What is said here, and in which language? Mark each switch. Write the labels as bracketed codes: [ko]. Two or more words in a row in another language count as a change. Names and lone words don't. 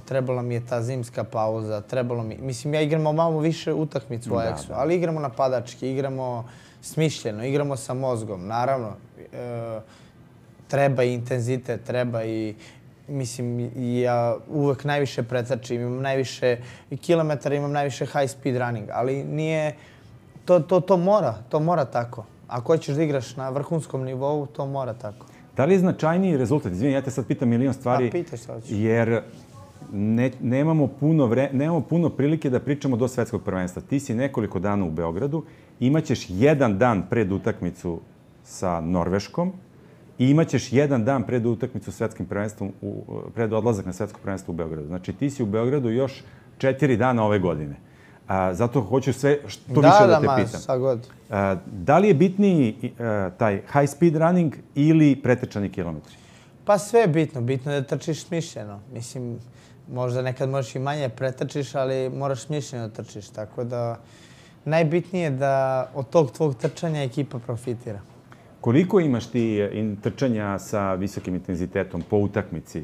[sr] Trebala mi je ta zimska pauza. Mislim, ja igramo malo više utakmicu u Ajaxu, ali igramo napadački, igramo smišljeno, igramo sa mozgom. Naravno, treba i intenzitet, treba i... Mislim, ja uvek najviše pretrčim, imam najviše kilometara, imam najviše [en] high speed running, [sr] ali nije... To mora tako. Ako hoćeš da igraš na vrhunskom nivou, to mora tako. Da li je značajniji rezultat? Izvini, ja te sad pitam milion stvari. Pitaj šta hoćeš. Jer nemamo puno prilike da pričamo do svetskog prvenstva. Ti si nekoliko dana u Beogradu, imaćeš 1 dan pred utakmicu sa Norveškom i imaćeš 1 dan pred utakmicu svetskim prvenstvom, pred odlazak na svetsko prvenstvo u Beogradu. Znači, ti si u Beogradu još 4 dana ove godine. Zato hoću sve što više da te pitam. Sad god. Da li je bitniji taj [en] high speed running [sr] ili pretečani kilometri? Pa sve je bitno. Bitno je da trčiš smišljeno. Mislim, možda nekad možeš i manje pretrčiš, ali moraš smišljeno da trčiš. Tako da najbitnije je da od tog tvog trčanja ekipa profitira. Koliko imaš ti trčanja sa visokim intenzitetom po utakmici?